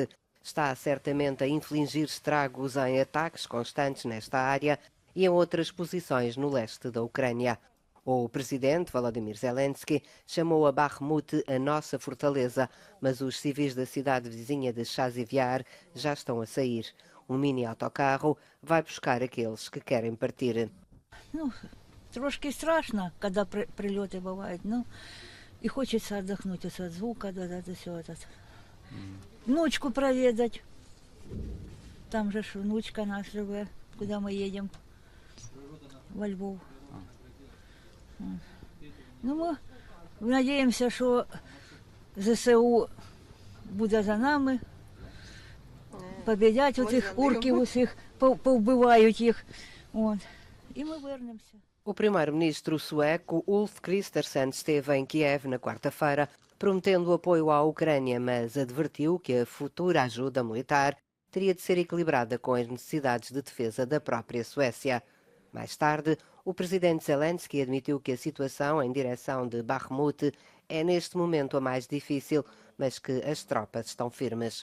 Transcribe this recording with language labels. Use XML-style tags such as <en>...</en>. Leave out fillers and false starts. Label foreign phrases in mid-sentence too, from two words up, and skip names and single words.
<pt>Está certamente a infligir estragos em ataques constantes nesta área e em outras posições no leste da Ucrânia. O presidente Volodymyr Zelensky chamou a Bakhmut a nossa fortaleza, mas os civis da cidade vizinha de Chazivyar já estão a sair. Um mini autocarro vai buscar aqueles que querem partir.</pt> <ru>Трошки страшно, когда прилеты бывают, ну, и хочется отдохнуть от звука, все это. Внучку проведать. Там же внучка наша живет, куда мы едем, во Львов. Ну, мы надеемся, что</ru> <uk>ЗСУ буде за нами, победять оцих урків усіх, повбивають їх, от, і ми вернемося.</uk> <pt>O primeiro-ministro sueco Ulf Kristersson esteve em Kiev na quarta-feira, prometendo apoio à Ucrânia, mas advertiu que a futura ajuda militar teria de ser equilibrada com as necessidades de defesa da própria Suécia. Mais tarde, o presidente Zelensky admitiu que a situação em direção de Bakhmut é neste momento a mais difícil, mas que as tropas estão firmes.</pt>